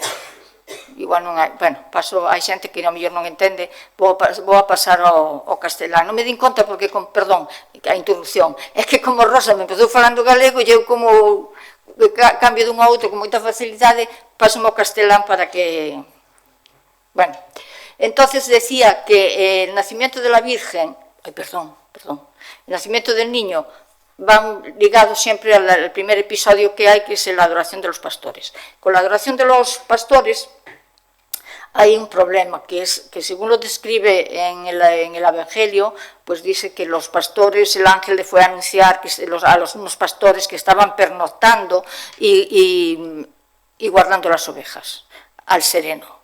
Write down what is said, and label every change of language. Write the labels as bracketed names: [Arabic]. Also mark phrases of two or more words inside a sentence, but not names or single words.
[Galician] igual non hai, bueno, hai xente que ao mellor non entende, vou a pasar ao castelán. Non me din conta porque, perdón, a interrupción, é que como Rosa me empezou falando galego e eu como cambio dun a outro con moita facilidade, paso ao castelán para que... [Spanish] Bueno, entonces decía que el nacimiento de la Virgen, el nacimiento del niño van ligados siempre al primer episodio que hay, que es la adoración de los pastores. Con la adoración de los pastores hay un problema, que es que según lo describe en el Evangelio, pues dice que los pastores, el ángel le fue a anunciar que unos pastores que estaban pernoctando y guardando las ovejas al sereno.